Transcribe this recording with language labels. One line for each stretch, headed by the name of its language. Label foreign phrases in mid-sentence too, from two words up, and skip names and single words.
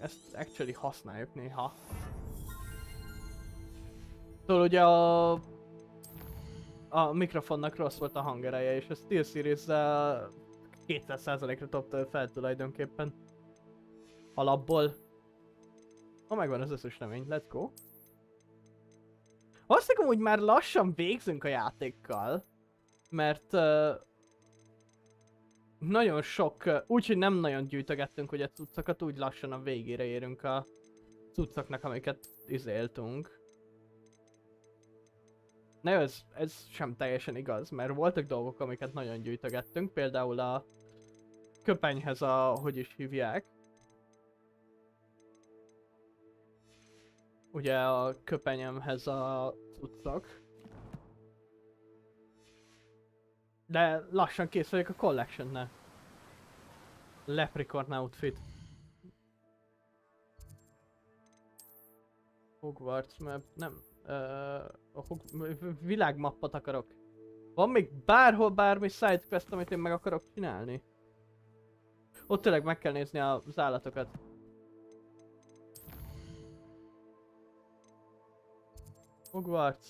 Hungarian: Ezt actually használjuk néha. Szóval ugye a mikrofonnak rossz volt a hangereje, és a SteelSeries-zel 200%-ra dobta fel tulajdonképpen. Alapból. Megvan az összes remény,
English: let's go.
Hungarian: Azt hiszem, hogy már lassan végzünk a játékkal. Mert nagyon sok, úgyhogy nem nagyon gyűjtögettünk ugye cuccokat, úgy lassan a végére érünk a cuccoknak, amiket izéltünk. Na jó, ez sem teljesen igaz, mert voltak dolgok, amiket nagyon gyűjtögettünk, például a köpenyhez hogy is hívják. Ugye a köpenyemhez a cuccok. De lassan kész vagyok a collection-nel. Leprechaun outfit. Hogwarts map, nem. Világmappot akarok. Van még bárhol bármi sidequest, amit én meg akarok csinálni? Ott tényleg meg kell nézni az állatokat. Hogwarts.